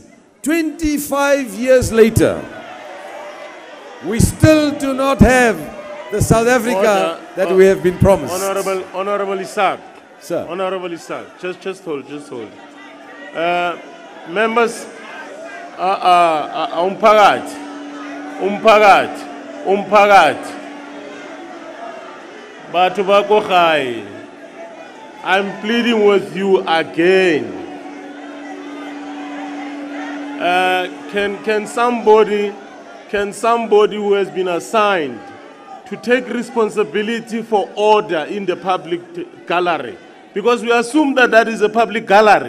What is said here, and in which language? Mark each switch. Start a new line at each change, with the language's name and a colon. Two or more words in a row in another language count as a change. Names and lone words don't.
English: 25 years later, we still do not have the South Africa that we have been promised. Honorable Isaac. Sir. Honorable Isaac, just hold. Members, umphakathi.
Tswana: Batho ba ko gae,
English: I'm pleading with you again. Can somebody who has been assigned to take responsibility for order in the public gallery Because we assume that that is a public gallery.